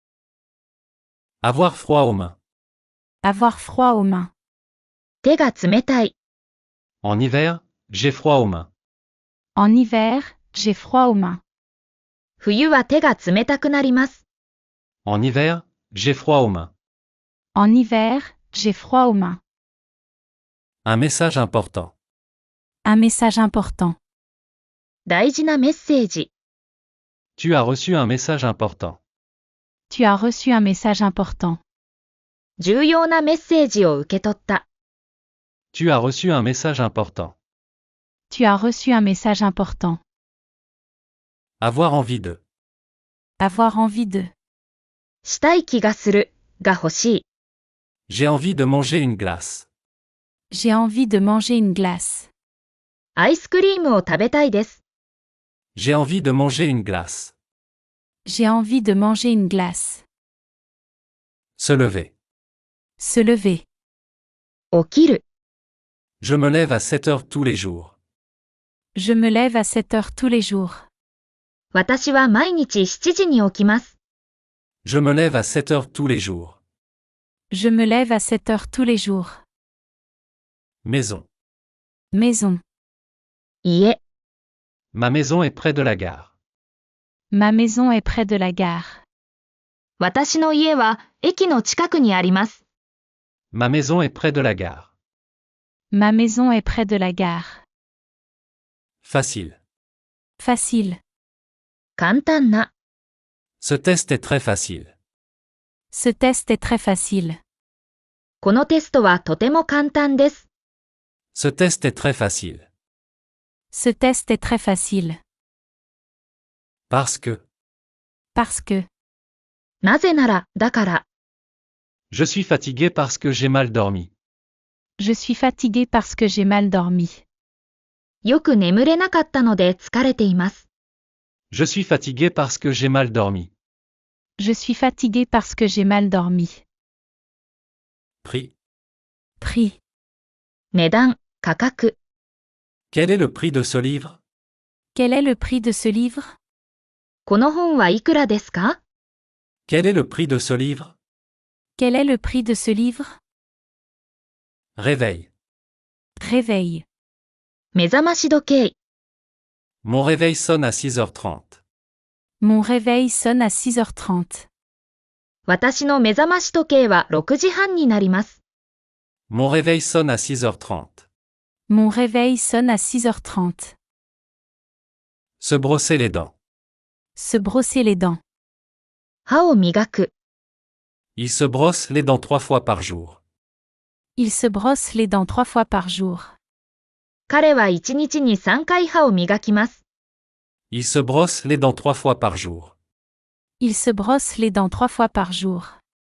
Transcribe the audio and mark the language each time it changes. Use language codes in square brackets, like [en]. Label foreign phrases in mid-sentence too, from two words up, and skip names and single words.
[fr] Avoir froid aux mains. Avoir froid aux mains. [ja] 手が冷たい。 [fr] En hiver, j'ai froid aux mains. En hiver, j'ai froid aux mains. [ja] 冬は手が冷たくなります。 [fr] En hiver, j'ai froid aux mains. En hiver, j'ai froid aux mains. Un message important. Un message important. [ja] 大事なメッセージ。 [fr] Tu as reçu un message important. Tu as reçu un message important. [ja] 重要なメッセージを受け取った。 [fr] Tu as reçu un message important. Tu as reçu un message important. Avoir envie de. Avoir envie de. [ja] したい気がする。が欲しい。 [fr] J'ai envie de manger une glace. J'ai envie de manger une glace. [ja] アイスクリームを食べたいです。 [fr] J'ai envie de manger une glace. J'ai envie de manger une glace. Se lever. Se lever. [ja] 起きる。 [fr] Je me lève à 7 heures tous les jours. Je me lève à 7 heures tous les jours. [ja] 私は毎日7時に起きます。 [fr] Je me lève à 7 heures tous les jours. Je me lève à 7 heures tous les jours. Maison. Maison. [ja] 家。 [fr] Ma maison est près de la gare. Ma maison est près de la gare. [ja] 私の家は駅の近くにあります。 [fr] Ma maison est près de la gare. Ma maison est près de la gare. Facile. Facile. [ja] 簡単な。 [fr] Ce test est très facile. Ce test est très facile. [ja] このテストはとても簡単です。 [fr] Ce test est très facile. Ce test est très facile. Parce que. Parce que. [ja] なぜなら、だから。 [fr] Je suis fatigué parce que j'ai mal dormi. Je suis fatigué parce que j'ai mal dormi. [ja] よく眠れなかったので疲れています。 [fr] Je suis fatigué parce que j'ai mal dormi. Je suis fatigué parce que j'ai mal dormi. Prix. Prix. [ja] 値段、価格。 [fr] Quel est le prix de ce livre? Quel est le prix de ce livre? [ja] この本はいくらですか？ [fr] Quel est le prix de ce livre? Quel est le prix de ce livre? Réveil. Réveil. [ja] 目覚まし時計。 [fr] Mon réveil sonne à 6h30. Mon réveil sonne à 6h30. [ja] 私の目覚まし時計は6時半になります。 [fr] Mon réveil sonne à 6h30. Mon réveil sonne à 6h30. Se brosser les dents. Se brosser les dents. [ja] 歯を磨く。 [fr] Il se brosse les dents 3 fois par jour. Il se brosse les dents 3 fois par jour. [ja] 彼は1日に3回歯を磨きます。 [fr] Il se brosse les dents 3 fois par jour. Il se brosse les dents 3 fois par jour.